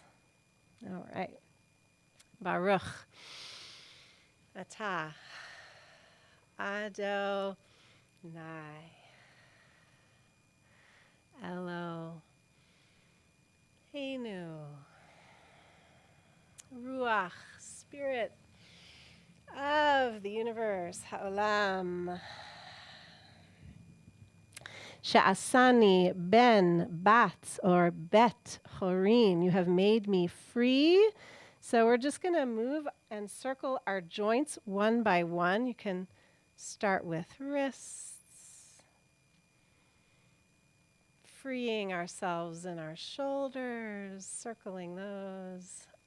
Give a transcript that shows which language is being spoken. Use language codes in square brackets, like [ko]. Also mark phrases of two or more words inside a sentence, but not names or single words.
[en] All right. [he] ברוך אתה אדוני אלוהינו רוח, [en] spirit of the universe, [he] העולם שעשני בן בת או בת חורין. [en] You have made me free. So we're just going to move and circle our joints one by one. You can start with wrists, freeing ourselves in our shoulders, circling those.